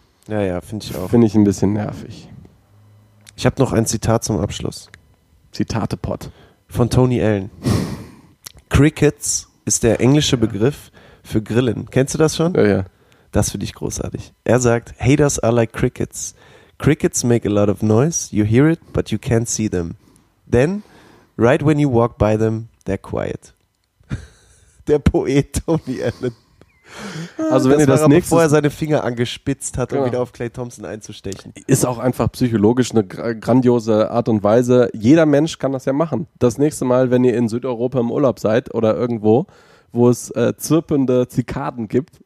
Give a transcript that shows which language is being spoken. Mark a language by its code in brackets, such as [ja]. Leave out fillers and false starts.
[de] Ja, ja, finde ich auch. Finde ich ein bisschen nervig. Ich habe noch ein Zitat zum Abschluss. Zitate-Pott. Von Tony Allen. Crickets ist der englische Begriff für Grillen. Kennst du das schon? Ja, ja. Das finde ich großartig. Er sagt, [en] Haters are like crickets. Crickets make a lot of noise. You hear it, but you can't see them. Then, right when you walk by them, they're quiet. [de] Der Poet Tony Allen. Also wenn das ihr das nächste, bevor er seine Finger angespitzt hat, um wieder auf Clay Thompson einzustechen. Ist auch einfach psychologisch eine grandiose Art und Weise. Jeder Mensch kann das ja machen. Das nächste Mal, wenn ihr in Südeuropa im Urlaub seid oder irgendwo, wo es zirpende Zikaden gibt.